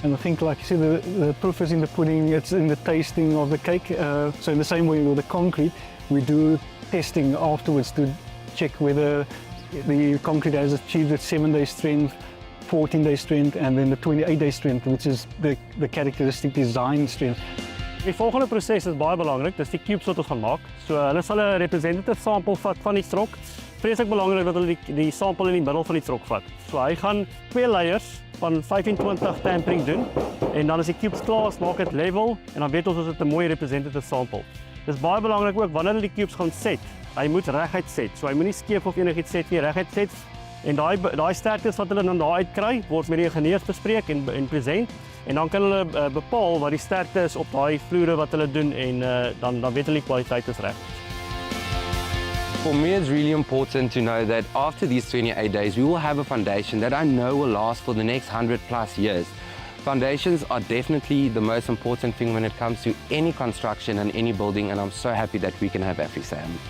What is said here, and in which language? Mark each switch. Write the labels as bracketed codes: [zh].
[en] And I think, like you said, the proof is in the pudding, it's in the tasting of the cake. So in the same way with the concrete, we do testing afterwards to check whether the concrete has achieved its 7-day strength, 14-day strength, and then the 28-day strength, which is the characteristic design strength. [af] Die volgende proses is baie belangrik, dis die cubes wat ons gaan maak. So hulle sal 'n representative sample vat van die trok. Vreeslik belangrik dat hulle die sample in die middel van die trok vat. So hy gaan 2 layers van 25 tampering doen en dan as die cubes klaar is, maak dit level en dan weet ons dit 'n mooi representative sample. Dis baie belangrik ook wanneer hulle die cubes gaan set. Hy moet reguit set. So hy moenie skeef of enigiets set nie, reguit set. En daai sterktes wat hulle dan daar uitkry, word met die ingenieurs bespreek en present. En dan kan hulle bepaal wat die sterkte is op daai vloere wat hulle doen en dan weet hulle die kwaliteit is reg. [en] For me, it's really important to know that after these 28 days, we will have a foundation that I know will last for the next 100+ years. Foundations are definitely the most important thing when it comes to any construction and any building, and I'm so happy that we can have AfriSam.